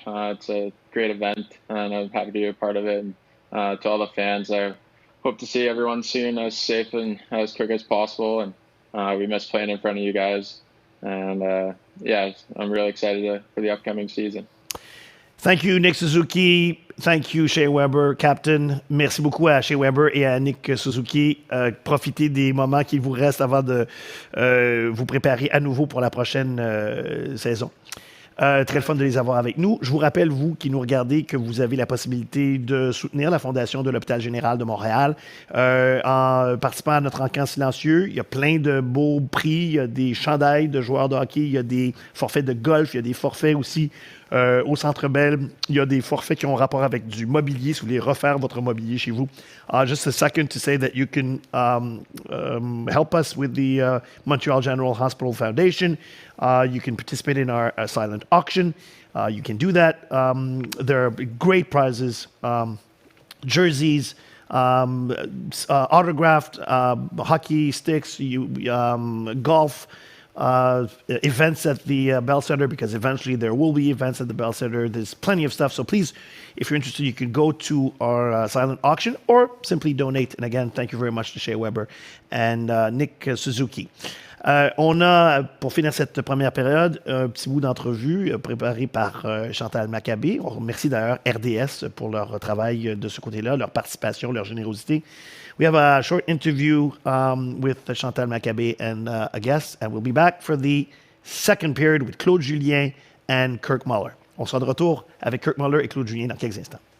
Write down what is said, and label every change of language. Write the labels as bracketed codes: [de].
[en] It's a great event, and I'm happy to be a part of it. And to all the fans, I hope to see everyone soon, as safe and as quick as possible. And we miss playing in front of you guys. And I'm really excited for the upcoming season. Thank you, Nick Suzuki. Thank you, Shea Weber, Captain. [fr] Merci beaucoup à Shea Weber et à Nick Suzuki. Profitez des moments qu'il vous reste avant de vous préparer à nouveau pour la prochaine saison. Très fun de les avoir avec nous. Je vous rappelle, vous qui nous regardez, que vous avez la possibilité de soutenir la Fondation de l'Hôpital Général de Montréal en participant à notre encamp silencieux. Il y a plein de beaux prix. Il y a des chandails de joueurs de hockey. Il y a des forfaits de golf. Il y a des forfaits aussi au Centre Bell. Il y a des forfaits qui ont rapport avec du mobilier, si vous voulez refaire votre mobilier chez vous. [en] Just a second to say that you can help us with the Montreal General Hospital Foundation. You can participate in our silent auction. You can do that. There are great prizes, jerseys, autographed hockey sticks, golf events at the Bell Center, because eventually there will be events at the Bell Center. There's plenty of stuff. So please, if you're interested, you can go to our silent auction or simply donate. And again, thank you very much to Shea Weber and Nick Suzuki. [fr] On a, pour finir cette première période, un petit bout d'entrevue préparé par Chantal Maccabé. On remercie d'ailleurs RDS pour leur travail de ce côté-là, leur participation, leur générosité. [en] We have a short interview with Chantal Maccabé and a guest, and we'll be back for the second period with Claude Julien and Kirk Muller. [fr] On sera de retour avec Kirk Muller et Claude Julien dans quelques instants.